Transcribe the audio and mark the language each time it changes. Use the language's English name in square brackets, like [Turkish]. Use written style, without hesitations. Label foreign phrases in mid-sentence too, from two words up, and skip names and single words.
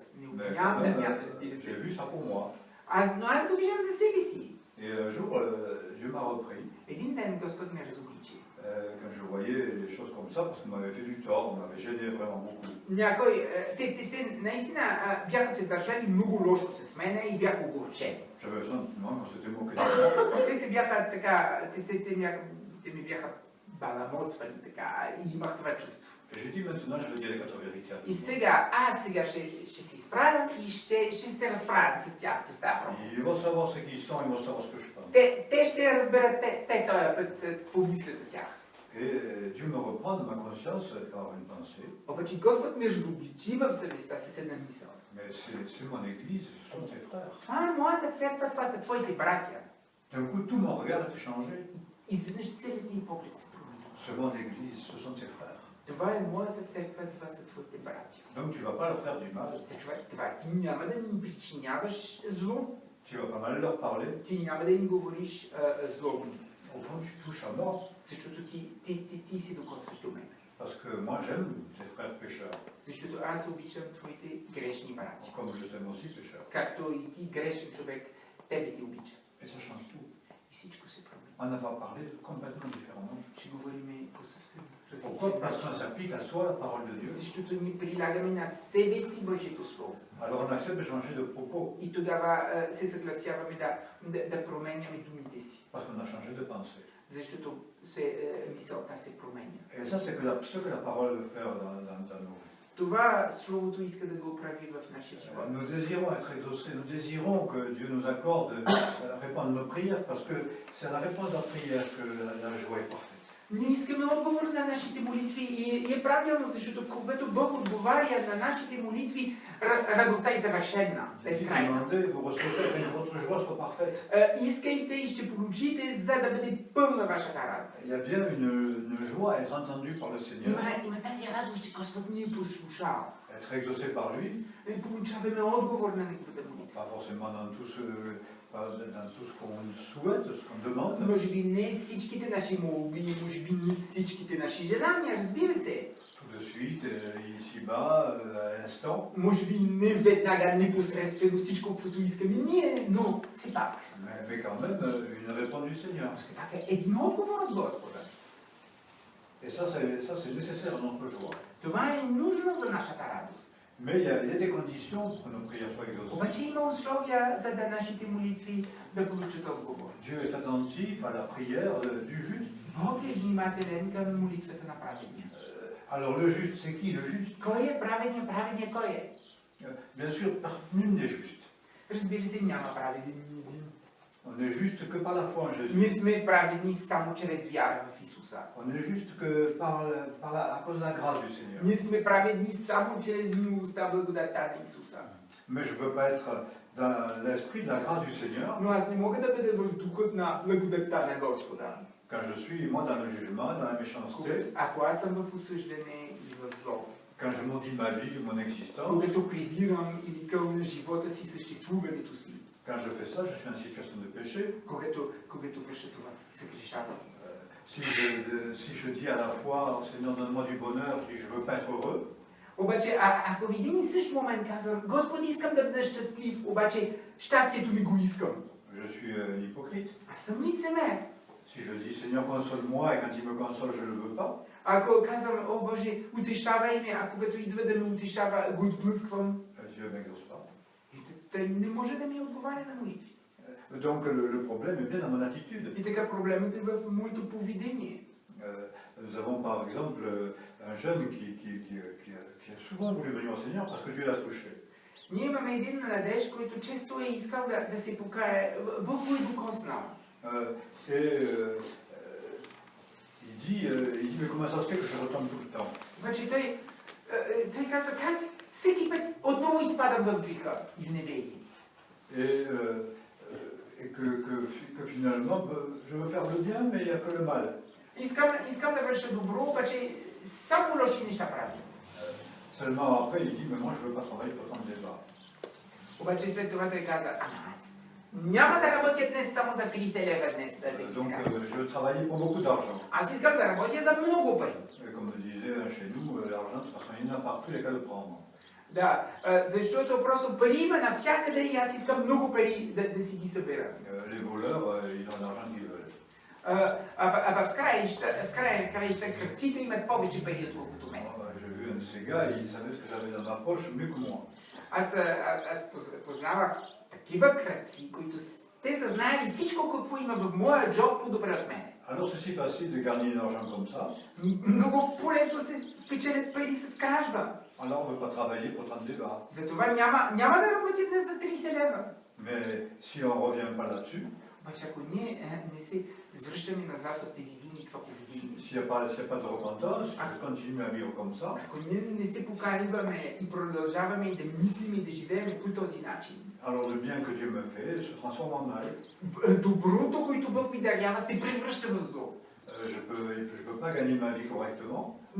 [Bulgarian] Не обвинявам Дамян, разбира се. [French] J'ai vu ça pour moi. [Bulgarian] Но аз го виждам за себе си. [French] Et un jour, Dieu m'a repris. [Bulgarian] Един ден Господ ме разобличи. [French] Quand je voyais les choses comme ça, parce qu'on m'avait fait du tort, on m'avait gêné vraiment beaucoup. [Bulgarian] Някой, те наистина бяха се държали много лошо с мене и бяха огорчени. [French] J'avais le sentiment qu'on s'était moqué de moi. [Bulgarian] Те се бяха така, те ми бяха баламосвали така и имах това чувство. [French] Et j'ai dit maintenant, je vais dire les quatre vérités. [Bulgarian] И сега, сега ще се изправям и ще се разправям с тях, с тази проблема. [French] Ils vont savoir ce qu'ils sont, ils vont savoir ce que je pense. [Bulgarian] Те ще разберат те този път какво мисля за тях. [French] Et Dieu me reprend de ma conscience par une pensée. [Bulgarian] Обаче Господ ме разобличи в съвестта с една мисъл. [French] Mais c'est mon église, ce sont tes frères. [Bulgarian] Това е моята църква, това са твоите братя. [French] D'un coup, tout mon regard est changé. [Bulgarian] Изведнъж целият ми поглед се промени. [French] C'est mon église, ce sont tes frères. [Bulgarian] Това е моята църква, това са твоите братя. [French] Donc tu ne vas pas leur faire du mal. [Bulgarian] Това ти няма да им причиняваш зло. [French] Tu vas pas mal leur parler. [Bulgarian] Ти няма да им говориш зло. [French] Au fond, tu touches à moi. [Bulgarian] Защото ти си докосваш до мен. [French] Parce que moi, j'aime tes frères pécheurs. [Bulgarian] Защото аз обичам твоите грешни братя. [French] Comme je t'aime aussi pécheur. [Bulgarian] Както и ти грешен човек, тебе ти обича. [French] Et ça change tout. [Bulgarian] И всичко се промени. [French] On va parler complètement différemment. [Bulgarian] Ще говорим по съвсем [French] Pourquoi? [Bulgarian] различен [French] Parce [Bulgarian] начин. [French] qu'on s'applique à soi la parole de Dieu. [Bulgarian] Защото ни прилагаме на себе си Божието Слово. [French] Alors on accepte de changer de propos. [Bulgarian] И тогава се съгласяваме да променяме думите си. [French] Parce qu'on a changé de pensée. [Bulgarian] Защото мисълта се променя. [French] Et ça, c'est ce que la parole veut faire dans nous. [Bulgarian] Това Словото иска да го прави в нашия живот. [French] Nous désirons être exaucés, nous désirons que Dieu nous accorde répondre nos prières, parce que c'est à la réponse de la prière que la joie est parfaite. [Bulgarian] Ние искаме отговор на нашите молитви и е правилно, защото когато Бог отговаря на нашите молитви, радостта е съвършена, безкрайна. Искайте и ще получите, за да бъде пълна вашата радост. Има тази радост, че Господ ни е послушал. Получаваме отговор на неговата молитва. [French] Dans tout ce qu'on souhaite, ce qu'on demande. [Bulgarian] Може би не всичките наши молби, може би не всичките наши желания, разбира се. [French] Tout de suite, ici-bas, à l'instant. [Bulgarian] Може би не веднага, непосредствено всичко, което искаме ние, но все пак. [French] Mais quand même, une réponse du Seigneur. [Bulgarian] Все пак е един отговор от Господа. [French] Et ça, c'est nécessaire à notre joie. [Bulgarian] Това е нужно за нашата радост. [French] Mais il y a des conditions pour que nos prières soient exaucées. [Bulgarian] Обаче има условия, за да нашите молитви да получат отговор. [French] Dieu est attentif à la prière du juste. [Bulgarian] Бог е внимателен към молитвата на праведния. [French] Alors le juste, c'est qui le juste? [Bulgarian] Кой е праведния? Праведния кой е? [French] Bien sûr, nul n'est juste. [Bulgarian] Разбира се, няма праведен ни един. [French] On est juste que par la foi en Jésus. [Bulgarian] Ние сме праведни само чрез вяра в Исуса. [French] On est juste que à cause de la grâce du Seigneur. [Bulgarian] Ние сме праведни само чрез милостта, благодатта на Исуса. [French] Mais je ne peux pas être dans l'esprit de la grâce du Seigneur. [Bulgarian] Но аз не мога да бъда в духът на благодатта на Господа. [French] Quand je suis, moi, dans le jugement, dans la méchanceté. [Bulgarian] Ако аз съм в осъждане и в зло. [French] Quand je maudis ma vie, mon existence. [Bulgarian] Когато презирам или кълна живота си, съществуването си. [French] Quand je fais ça, je suis en situation de péché. [Bulgarian] Когато върша това, се грешавам. [French] si je dis à la fois, Seigneur, donne-moi du bonheur, si je ne veux pas être heureux, [Bulgarian] Обаче, ако в един и същ момент казвам, Господи, искам да бъда щастлив, обаче щастието не го искам. [French] je suis hypocrite. [Bulgarian] Аз съм лицемер. [French] Si je dis, Seigneur, console-moi, et quand il me console, je ne le veux pas, [Bulgarian] Ако казвам, о Боже, утешавай ме, а когато идва да ме утешава, го отблъсквам, [French] Dieu ne m'exauce pas. [Bulgarian] и той не може да ми отговаря на молитви. [French] Donc le problème est bien dans mon attitude. [Bulgarian] И така проблемът е в моето поведение. [French] Nous avons par exemple un jeune qui a souvent voulu venir au Seigneur parce que Dieu l'a touché. [Bulgarian] Ние имаме един младеж, който често е искал да се покае, Бог го е докоснал. [French] Il dit, mais comment ça se fait que je retombe tout le temps? [Bulgarian] Обаче той каза, как всеки път отново изпадам в греха и в неверие. [French] Et que finalement, je veux faire le bien, mais il n'y a que le mal. [Bulgarian] Искам да върша добро, обаче само лоши неща правя. [French] Seulement après, il dit, mais moi je ne veux pas travailler pour tant de débats. [Bulgarian] Обаче след това той каза, аз няма да работя днес само за 30 лева днес. [French] Donc je veux travailler pour beaucoup d'argent. [Bulgarian] Аз искам да работя за много пари. [French] Et comme le disait chez nous, l'argent, de toute façon, il n'y en a partout, il n'y a qu'à le prendre. [Bulgarian] Да, защото просто пари има навсякъде и аз искам много пари да си ги събера. [French] Les voleurs, ils ont l'argent qu'ils veulent. [Bulgarian] В краища кръците имат повече пари, отколкото мен. [French] J'ai vu un de ces gars, il savait ce que j'avais dans ma poche mieux que moi. [Bulgarian] Аз познавах такива кръци, които те са знаели всичко какво има в моя джоб по-добре от мен. [French] Alors c'est si facile de gagner de l'argent comme ça. [Bulgarian] Много по-лесно се печелят пари с кражба. [French] Alors on ne veut pas travailler pour 30 débats. [Bulgarian] Затова няма да работя днес за 30 лева. [French] Mais si on ne revient pas là-dessus, [Bulgarian] Обаче ако ние не се връщаме назад от тези думи, това поведение, [French] s'il n'y a pas de repentance, je continue à vivre comme ça, [Bulgarian] ако ние не се покаиваме и продължаваме и да мислим и да живеем по този начин, [French] alors le bien que Dieu me fait se transforme en mal. [Bulgarian] доброто, което Бог ми дарява, се превръща в зло. [French] Je peux pas gagner ma vie correctement